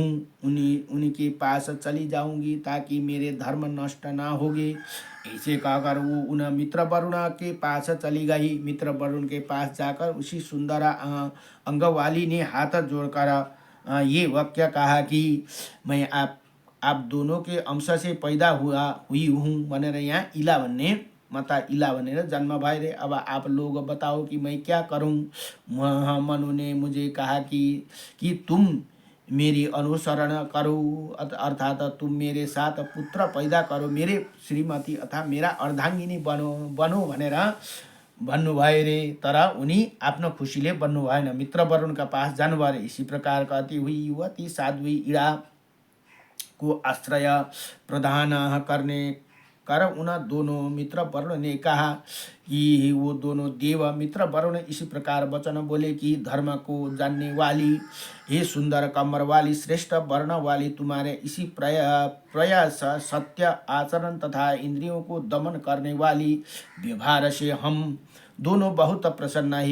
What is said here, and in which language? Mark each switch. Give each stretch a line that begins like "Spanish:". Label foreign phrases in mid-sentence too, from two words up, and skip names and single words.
Hindi: उनके पास चली जाऊंगी ताकि मेरे धर्म नष्ट ना होगे। ऐसे कहकर वो उन मित्र वरुण के पास चली गई। मित्र वरुण के पास जाकर उसी सुंदर अंग वाली ने हाथ जोड़कर ये वाक्य कहा कि मैं आप दोनों के अंश से पैदा हुई हूँ
Nepali: भनेर यहाँ इला भन्ने माता इला भनेर जन्म भए रे।
Hindi: अब आप लोग बताओ कि मैं क्या करूं। मनु ने मुझे कहा कि तुम मेरी अनुसरण करो, अर्थात तुम मेरे साथ पुत्र पैदा करो, मेरे श्रीमती अथवा मेरा अर्धांगिनी बनो
Nepali: भनेर भन्नुभयो रे। तर उनी आफ्नो खुसीले बन्नु भएन, मित्र वरुणका पास जानुभयो रे।
Hindi: इसी प्रकार कहती हुई युवती साध्वी इड़ा को आश्रय प्रदान कर उन दोनों मित्र वरुण ने कहा कि वो दोनों देव मित्र वरुण इसी प्रकार वचन बोले कि धर्म को जानने वाली, हे सुंदर कमर वाली, श्रेष्ठ वर्ण वाली, तुम्हारे इसी प्रयास सत्य आचरण तथा इंद्रियों को दमन करने वाली व्यवहार से हम दोनों बहुत प्रसन्न है।